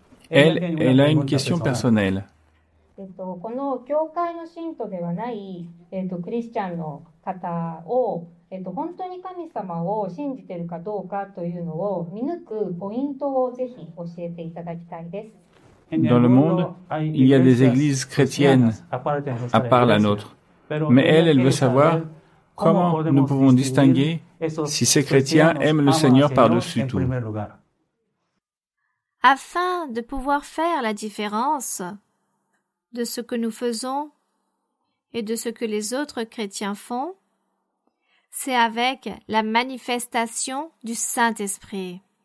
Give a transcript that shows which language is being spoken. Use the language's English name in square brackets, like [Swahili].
[French] Elle a une question personnelle. [Japanese] この教会の信徒ではない、クリスチャンの方を、本当に神様を信じているかどうかというのを見抜くポイントをぜひ教えていただきたいです。 [French] Dans le monde, il y a des églises chrétiennes à part la nôtre. Mais elle veut savoir comment nous pouvons distinguer si ces chrétiens aiment le Seigneur par-dessus tout. Afin de pouvoir faire la différence de ce que nous faisons et de ce que les autres chrétiens font, c'est avec la manifestation du Saint-Esprit.